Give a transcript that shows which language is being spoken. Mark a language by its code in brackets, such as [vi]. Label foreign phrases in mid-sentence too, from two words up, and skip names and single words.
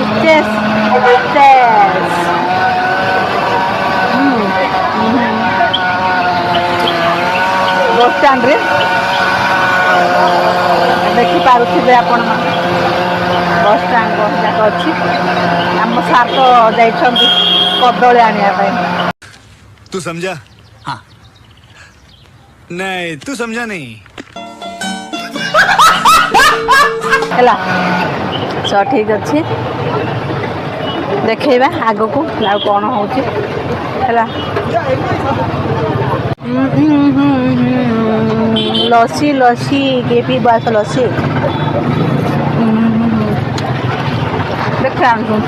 [or] ବସଷ୍ଟାଣ୍ଡରେ ଦେଖିପାରୁଥିବେ ଆପଣମାନେ ବସଷ୍ଟାଣ୍ଡ ଯାକ ଅଛି। ଆମ ସାର୍ ତ ଯାଇଛନ୍ତି କଦଳୀ ଆଣିବା ପାଇଁ। [hi] तू समझा? हाँ नहीं तू समझा नहीं। [or] ହେଲା ସो ଠିକ୍ ଅଛି ଦେଖେଇବା ଆଗକୁ ଆଉ କ'ଣ ହେଉଛି ହେଲା। ଲସି ଲସି କିଏ ପିଇବ ଆସ ଲସି ଦେଖିବା।